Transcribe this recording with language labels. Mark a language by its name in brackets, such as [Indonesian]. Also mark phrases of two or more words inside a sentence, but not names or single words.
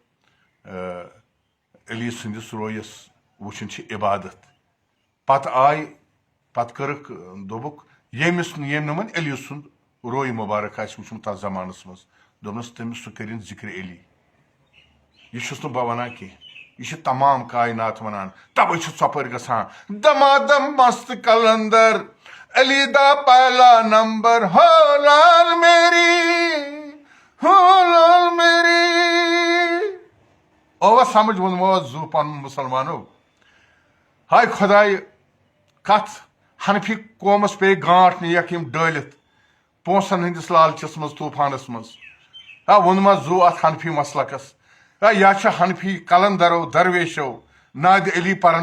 [Kashmiri] علی سٕنٛدِس رویس وٕچھُن چھِ عبادت پتہٕ کٔرٕکھ دوٚپُکھ ییٚمۍ نہٕ وۄنۍ علی سُنٛد روے مبارک آسہِ وٕچھمُت تتھ زمانس منٛز دوٚپنس تٔمِس سُہ کٔرِنۍ ذِکرِ علی یہِ چھُس نہٕ بہٕ ونان کینٛہہ یہِ چھِ تمام کاینات ونان توے چھُ ژۄپٲرۍ گژھان [Punjabi] دمادم مست کلندر علی دا پہلا نمبر ہو لال میری اوہ سمجھ [Kashmiri] ووٚنمو زُو پنُن مُسلمانو ہاے خۄداے کتھ حنفی قومس پیٚیہِ گانٛٹھ نِیَکھ یِم ڈٲلِتھ پونٛسن ہٕنٛدِس لالچس منٛز طوٗفانس منٛز ووٚنما زُو اتھ حنفی مسلکس یا چھِ حنفی کلندرو درویشو نادِ علی پرن